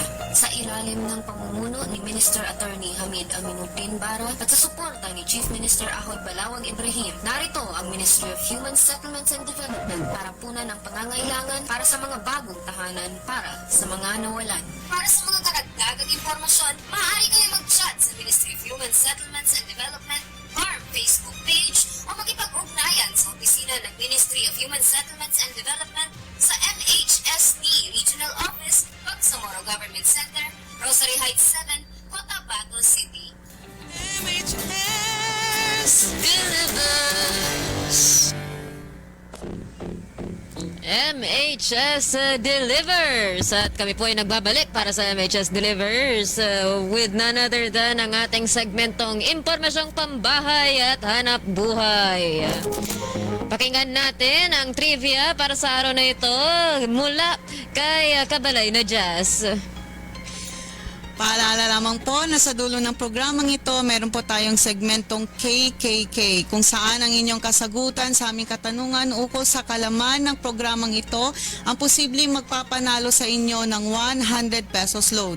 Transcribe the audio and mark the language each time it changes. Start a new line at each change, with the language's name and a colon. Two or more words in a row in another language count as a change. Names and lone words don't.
Filipino: Sa ilalim ng pamumuno ni Minister Attorney Hamid Aminuddin Bara at sa suporta ni Chief Minister Ahoy Balawag Ibrahim, narito ang Ministry of Human Settlements and Development para punan ang pangangailangan para sa mga bagong tahanan para sa mga nawalan. Para sa mga karagdagang impormasyon, maaari kayo mag-chat sa Ministry of Human Settlements and Development BARM Facebook page o makipag-ugnayan sa opisina ng Ministry of Human Settlements and Development sa MHSD Regional Office, Bangsamoro Government Center, Rosary Heights 7, Cotabato City.
English: MHS delivers. MHS delivers.
Filipino: At kami po ay nagbabalik para sa
English: MHS delivers with none other than
Filipino: ang ating segmentong impormasyong pambahay at hanap buhay. Pakinggan natin ang trivia para sa araw na ito mula kay Kabalay na Jazz. Paalala lamang po na sa dulo ng programang ito, meron po tayong segmentong KKK kung saan ang inyong kasagutan sa aming katanungan ukol sa kalaman ng programang ito ang posibleng magpapanalo sa inyo ng 100 pesos load.